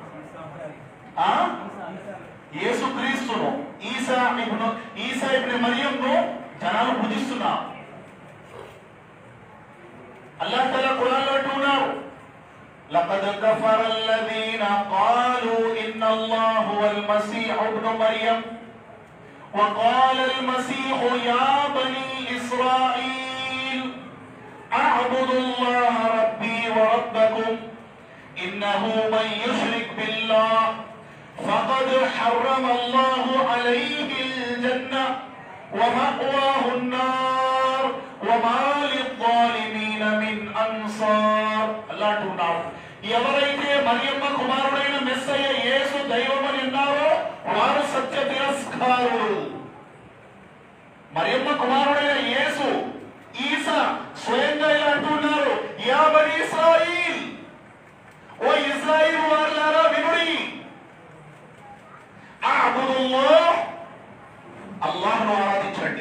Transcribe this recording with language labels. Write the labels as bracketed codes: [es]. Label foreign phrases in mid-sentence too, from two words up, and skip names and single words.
[te] యేసుక్రీస్తును, ఈసా ఇబ్ను మరియంను జనాలు పూజిస్తున్నారు. [ar] الله تعالى [te] ఖురాన్లో అంటున్నాడు, [ar] لقد كفر الذين قالوا إن الله هو المسيح ابن مريم وقال المسيح يا بني إسرائيل اعبدوا الله ربي وربكم إنه من يشرك بالله فقد حرم الله عليه الجنة ومأواه النار وما للظالمين من أنصار. [te] الله అంటున్నాడు, ఎవరైతే మరియమ్మ కుమారుడైన మెస్సయ్య యేసు దైవమని అన్నారో వారు సత్య తిరస్కారులు. మరియమ్మ కుమారుడైన యేసు ఈసా స్వయంగా ఇలా అంటున్నారు, [ar] يا بني إسرائيل, [te] ఓ ఇజ్రాయిల్ వారులారా వినుడి, అఅబుదుల్లాహ్, అల్లాహ్ను ఆరాధించండి.